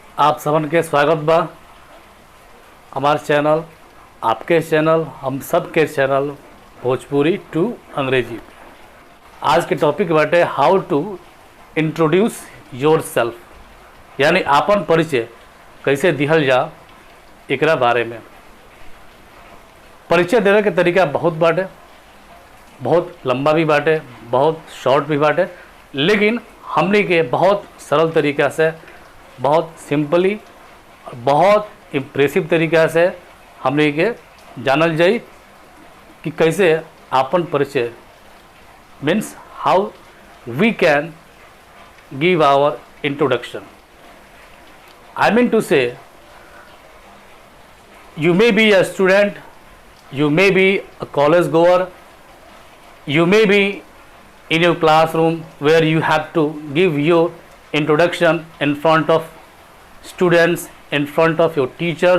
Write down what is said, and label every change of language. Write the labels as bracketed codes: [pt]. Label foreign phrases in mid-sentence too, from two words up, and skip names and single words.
[bho] आप सबन के स्वागत बा हमार चैनल, आपके चैनल, हम सब के चैनल भोजपुरी टू अंग्रेजी। आज के टॉपिक बाटे [en] how to introduce yourself, [bho] यानी आपन परिचय कैसे दिहल जा एकरा बारे में। परिचय देवे के तरीका बहुत बाटे, बहुत लंबा भी बाटे, बहुत शॉर्ट भी बाटे, लेकिन हमने के बहुत सरल तरीका से, बहुत सिंपली, बहुत इम्प्रेसिव तरीका से हमने के जानल जाई कि कैसे आपन परिचय [en] means how we can give our introduction. I mean to say you may be a student, you may be a college goer, you may be in your classroom where you have to give your introduction in front of students, in front of your teachers.